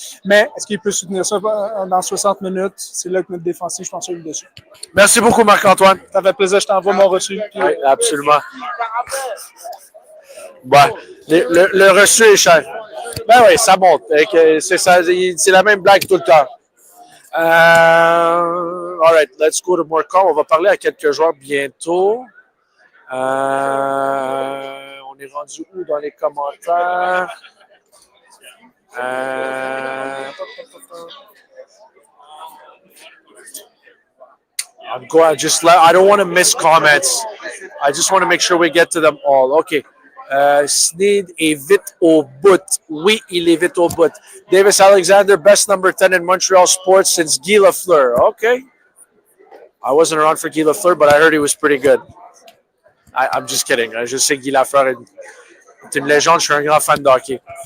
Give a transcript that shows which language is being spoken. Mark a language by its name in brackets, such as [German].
[French] Mais est-ce qu'il peut soutenir ça dans 60 minutes? C'est là que notre défensif, je pense, est dessus. Merci beaucoup, Marc-Antoine. Ça fait plaisir, je t'envoie mon reçu. Puis... Oui, absolument. Ouais. Le reçu est cher. Ben oui, ça monte. C'est la même blague tout le temps. [English] All right, let's go to more call. [French] On va parler à quelques joueurs bientôt. On est rendu où dans les commentaires? [English] I'm going I don't want to miss comments. I just want to make sure we get to them all. [French] Okay. Sneed est vite au bout. Oui, il est vite au bout. [English] Davis Alexander, best number 10 in Montreal sports since Guy Lafleur. Okay. I wasn't around for Guy Lafleur, but I heard he was pretty good. I'm just kidding. [French] Je sais que Guy Lafleur est une légende. Je suis un grand fan de hockey.